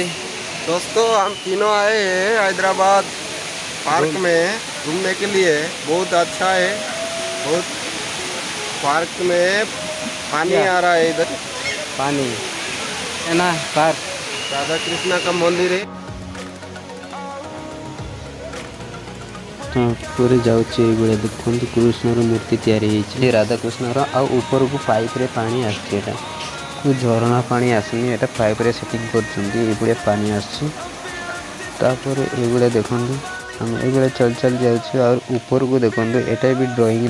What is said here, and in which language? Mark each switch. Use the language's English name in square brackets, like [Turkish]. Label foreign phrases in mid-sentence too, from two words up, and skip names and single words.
[Hindi] दोस्तों हम तीनों आए हैं हैदराबाद पार्क में घूमने के लिए। बहुत अच्छा है, बहुत पार्क में पानी आ रहा है, इधर पानी है ना। पार्क राधा कृष्णा का मंदिर है। [Odia] ରାଧାକୃଷ୍ଣ ଉପରେ ଯାଉଛି ଏଇଭଳିଆ ଦେଖନ୍ତୁ କୃଷ୍ଣର ମୂର୍ତ୍ତି ତିଆରି ହେଇଛି ରାଧାକୃଷ୍ଣର ଆଉ ଉପରକୁ ପାଇପ୍ରେ ପାଣି ଆସୁଛି ଏଇଟା ଝରଣା ପାଣି ଆସୁନି ଏଇଟା ପାଇପ୍ରେ ସେଟିଂ କରୁଛନ୍ତି ଏଇଭଳିଆ ପାଣି ଆସୁଛି ତାପରେ ଏଇଭଳିଆ ଦେଖନ୍ତୁ ଆମେ ଏଇଭଳିଆ ଚାଲି ଚାଲି ଯାଉଛୁ ଆଉ ଉପରକୁ ଦେଖନ୍ତୁ ଏଇଟା ବି ଡ୍ରଇଂରେ